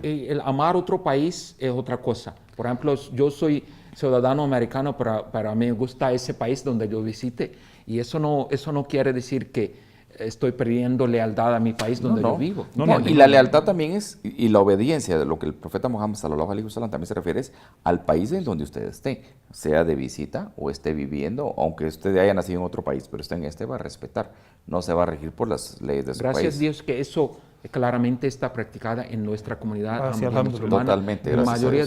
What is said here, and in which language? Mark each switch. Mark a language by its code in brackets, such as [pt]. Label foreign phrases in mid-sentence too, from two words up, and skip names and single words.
[es] Y el amar otro país es otra cosa. Por ejemplo, yo soy ciudadano americano, pero a mí me gusta ese país donde yo visite. Y eso no quiere decir que estoy perdiendo lealtad a mi país donde yo vivo. No, Y la lealtad también y la obediencia, de lo que el profeta Muhammad [ar] صلى الله عليه وسلم [es] también se refiere es al país en donde usted esté, sea de visita o esté viviendo, aunque usted haya nacido en otro país, pero esté en va a respetar, no se va a regir por las leyes de su Gracias país. a Dios que eso claramente está practicada en nuestra comunidad Gracias, ahmadía alhamdulillah. musulmana. Totalmente, La gracias a mayoría